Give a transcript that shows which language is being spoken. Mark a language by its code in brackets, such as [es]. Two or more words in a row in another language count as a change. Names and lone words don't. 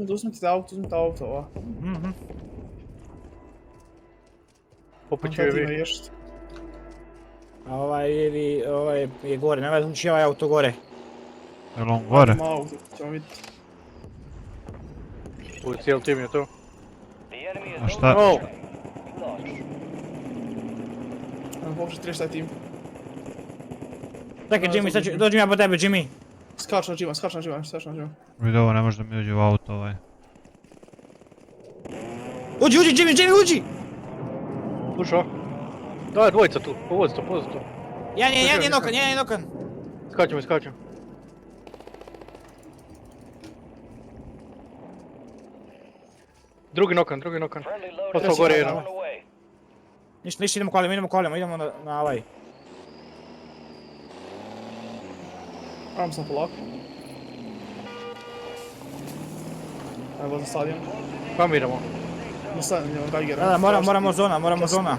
[hr] Uzmite auto, ova. Poput Onda ti UAV. naješt. Ovaj je gore, ne znam čiji je ovaj auto gore. Jel on gore? Ima auto, ćemo vidjeti. U cijeli tim je tu. [en] The enemy is [hr] A šta? Oh! [en] lost. [hr] Ajmo pokušati riješiti taj tim. Čekaj Jimmy, sad ću, dođem ja po tebe Jimmy. Skač na Džima. Vidi ovo, ne može da mi uđe u auto ovaj. Uđi Jimmy, uđi! Ušao. Da, dvojica tu. Povozi to. Jedan je nokan. Skačemo. Drugi nokan. [en] Friendly loadout [hr] Poslao gore on jedan. [en] the way. [hr] Ništa, idemo kolima, idemo na ovaj. Ajmo sam polako. Ajmo za stadion. Kamo idemo? Na stadion idemo Geigera. Da, moramo zona.